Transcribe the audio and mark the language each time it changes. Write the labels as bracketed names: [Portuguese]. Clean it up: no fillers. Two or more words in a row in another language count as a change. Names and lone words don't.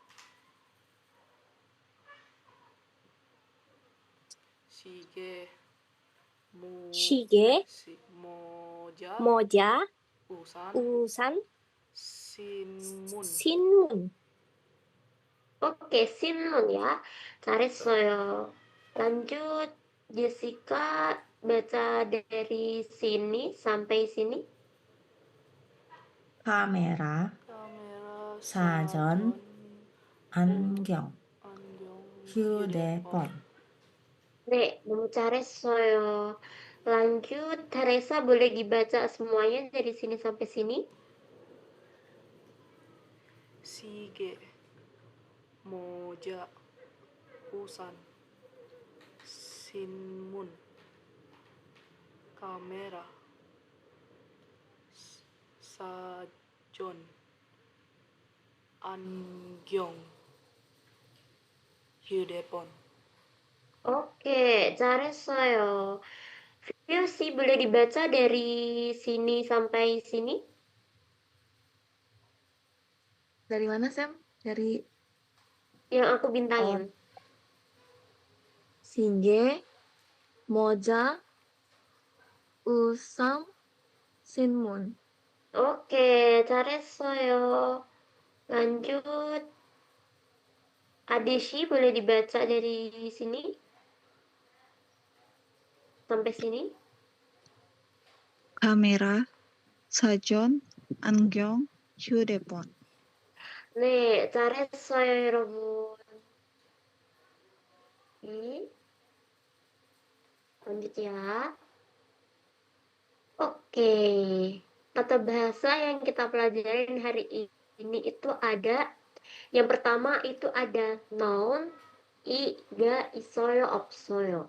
[Korean] 시계. 시계, 모자. 모자, 우산. 우산, 신문. 신문. [Indonesian] Oke, Sinmun ya. 잘했어요. Lanjut, Jessica baca dari sini sampai sini. [Korean] 카메라, 카메라. 사전, 안경, 안경. 휴대폰. 네, 너무 잘했어요. [Indonesian] Lanjut, Teresa boleh dibaca semuanya dari sini sampai sini? [Korean] 시계. 모자. 우산. 신문. 카메라. 사전. 안경. 휴대폰. Oke, 잘했어요. [Indonesian] Fiusi boleh dibaca dari sini sampai sini? Dari mana, Sam? Dari Yang aku bintangin. [Korean] 시계, 모자, 우산, 신문. Oke, 잘했어요. [Indonesian] Lanjut, Adeshi boleh dibaca dari sini sampai sini? [Korean] 카메라, 사전, 안경, 휴대폰. 네, 잘했어요, 여러분. [Indonesian] Lanjut ya. Oke, kata bahasa yang kita pelajarin hari ini itu ada, yang pertama itu ada noun, [Korean] 이가, 있어요, 없어요.